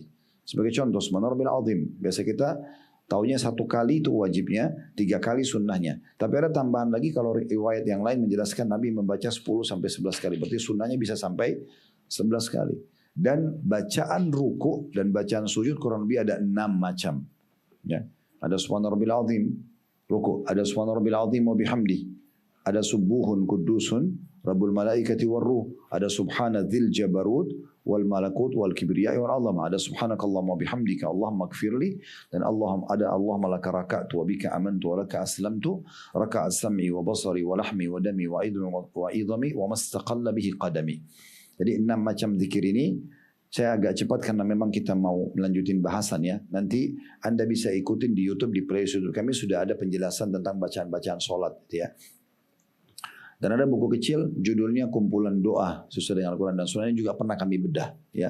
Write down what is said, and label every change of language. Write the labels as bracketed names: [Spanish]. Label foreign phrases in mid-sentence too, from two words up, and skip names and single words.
[Indonesian] Sebagai contoh, [Arabic] سبحان الله عظيم. [Indonesian] Biasa kita taunya 1 kali itu wajibnya, 3 kali sunnahnya. Tapi ada tambahan lagi kalau riwayat yang lain menjelaskan Nabi membaca 10 sampai 11 kali. Berarti sunnahnya bisa sampai 11 kali. Dan bacaan ruku dan bacaan sujud kurang lebih ada 6 macam. [Arabic] Ya. Ada سبحان ربي العظيم ruku, ada سبحان ربي العظيم وبحمده, ada سبوح قدوس رب الملائكة والروح, ada سبحان ذي الجبروت والملكوت والكبرياء والعظمة, ada سبحانك اللهم بحمدك اللهم اغفر لي, dan اللهم لك ركعت وبك آمنت ولك أسلمت ركع سمعي وبصري ولحمي ودمي وعظمي وما استقل به قدمي. [Indonesian] Jadi 6 macam zikir ini saya agak cepat karena memang kita mau melanjutin bahasan ya. Nanti Anda bisa ikutin di YouTube, di playlist YouTube kami sudah ada penjelasan tentang bacaan-bacaan sholat gitu ya. Dan ada buku kecil judulnya Kumpulan Doa sesuai dengan Al-Quran dan Sunnah, juga pernah kami bedah ya.